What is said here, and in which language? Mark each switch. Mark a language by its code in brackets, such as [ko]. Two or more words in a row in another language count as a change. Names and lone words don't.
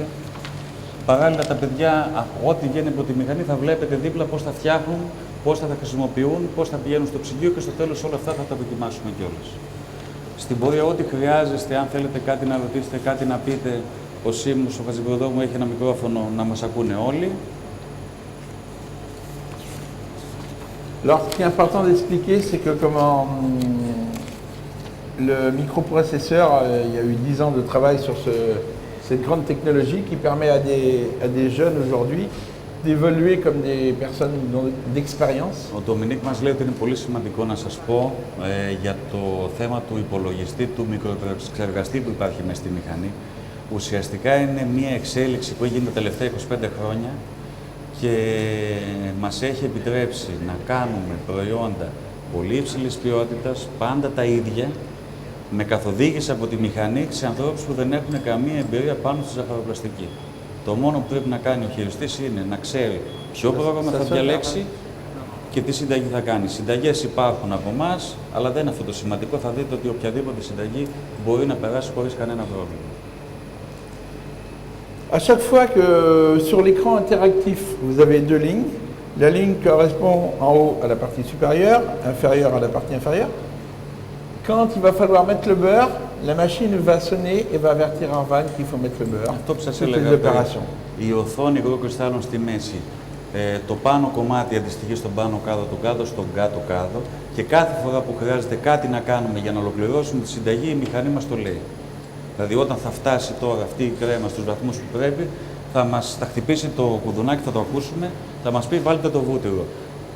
[el] Παράλληλα τα παιδιά, ό,τι βγαίνει από τη μηχανή θα βλέπετε δίπλα πώς θα φτιάχνουν, πώς θα τα χρησιμοποιούν, πώς θα πηγαίνουν στο ψυγείο και στο τέλος όλα αυτά θα τα δοκιμάσουμε κιόλας. Στην πορεία ό,τι χρειάζεστε, αν θέλετε κάτι να ρωτήσετε, κάτι να πείτε, ο Σίμους, ο Χατζημπροδόμου έχει ένα μικρόφωνο να μας ακούνε όλοι. [fr] Alors, ce qui est important d'expliquer, c'est que comment le microprocesseur, il y a eu 10 ans de travail sur cette grande technologie qui permet à des jeunes aujourd'hui d'évoluer comme des personnes d'expérience. [el] Ο Ντομινίκ μας λέει ότι είναι πολύ σημαντικό να σας πω για το θέμα του υπολογιστή, του μικροεπεξεργαστή που υπάρχει μέσα στη μηχανή. Ουσιαστικά είναι μια εξέλιξη που έγινε τα τελευταία 25 χρόνια και μας έχει επιτρέψει να κάνουμε προϊόντα πολύ υψηλής ποιότητας, πάντα τα ίδια, με καθοδήγηση από τη μηχανή σε ανθρώπους που δεν έχουν καμία εμπειρία πάνω στη ζαχαροπλαστική. Το μόνο που πρέπει να κάνει ο χειριστής είναι να ξέρει ποιο πρόγραμμα θα διαλέξει και τι συνταγή θα κάνει. Συνταγές υπάρχουν από εμάς, αλλά δεν είναι αυτό το σημαντικό. Θα δείτε ότι οποιαδήποτε συνταγή μπορεί να περάσει χωρίς κανένα πρόβλημα. [fr] À chaque fois que sur l'écran interactif, vous avez deux lignes, la ligne correspond en haut à la partie supérieure, inférieure à la partie inférieure. Quand il va falloir mettre le beurre, la machine va sonner et va avertir en vanne qu'il faut mettre le beurre. [el] Αυτό που σας [fr] Toutes [el] έλεγα, [fr] les opérations. [el] η οθόνη υγροκριστάλλων στη μέση, το πάνω κομμάτι αντιστοιχεί στον πάνω κάδο, το κάτω στον κάτω κάδο και κάθε φορά που χρειάζεται κάτι να κάνουμε για να ολοκληρώσουμε τη συνταγή, η μηχανή μας το λέει. Δηλαδή όταν θα φτάσει τώρα αυτή η κρέμα στους βαθμούς που πρέπει, θα χτυπήσει το κουδουνάκι, θα το ακούσουμε, θα μας πει βάλτε το βούτυρο.